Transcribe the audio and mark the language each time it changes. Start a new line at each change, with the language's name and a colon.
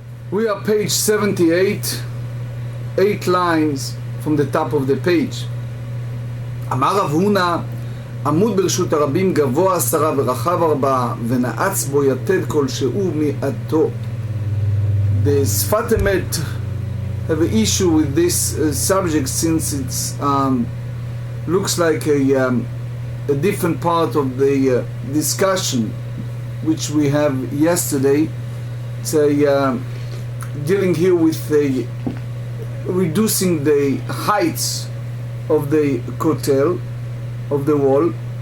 English: We are page 78, 8 lines from the top of the page.
Hebrew: אמר רב הונא, עמוד ברשות הרבים גבוה 10 ורחב 4 ונעץ בו יתד כלשהו מעטו.
English: The שפת אמת have an issue with this subject since it's looks like a different part of the discussion which we have yesterday. It's dealing here with reducing the heights of the kotel, of the wall.